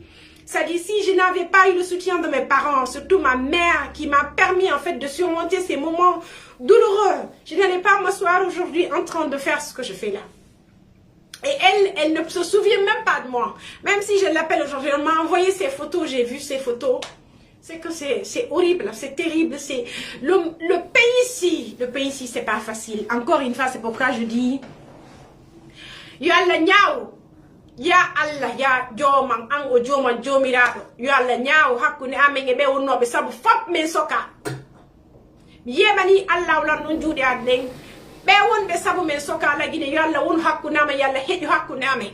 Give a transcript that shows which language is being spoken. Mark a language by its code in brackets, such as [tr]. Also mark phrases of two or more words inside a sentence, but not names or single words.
[fr] Ça dit, si je n'avais pas eu le soutien de mes parents, surtout ma mère, qui m'a permis en fait de surmonter ces moments douloureux, je n'allais pas m'asseoir aujourd'hui en train de faire ce que je fais là. Et elle ne se souvient même pas de moi. Même si je l'appelle aujourd'hui, elle m'a envoyé ses photos, j'ai vu ses photos. C'est que c'est horrible, c'est terrible. C'est le pays ici, c'est pas facile. Encore une fois, c'est pourquoi je dis, [ff] yo Allah nyaaw, ya Allah ya joman an o joman jomiraɗo, yo Allah nyaaw hakkunde amen e ɓe wonnoɓe sabu fop men soka. Mi yemani Allah wlan ɗon juuɗe an ɗen. Ɓe wonɓe sabu men soka Allah Guinée, yo Allah won hakkunde amen, yo Allah heƴu hakkunde amen.